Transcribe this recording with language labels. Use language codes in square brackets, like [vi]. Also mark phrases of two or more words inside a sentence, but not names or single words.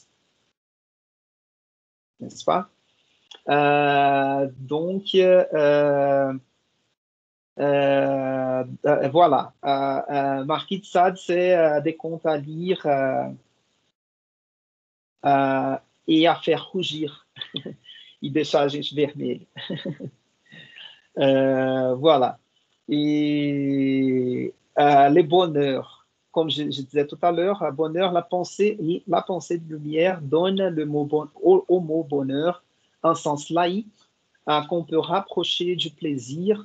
[fr] N'est-ce pas? Voilà. Marquis de Sade, c'est des contes à lire et à faire rougir. [pt] E deixar a gente vermelho. [fr] Voilà. Et les bonheurs, comme je disais tout à l'heure, bonheur, la pensée de lumière donne au mot bonheur un sens laïque qu'on peut rapprocher du plaisir.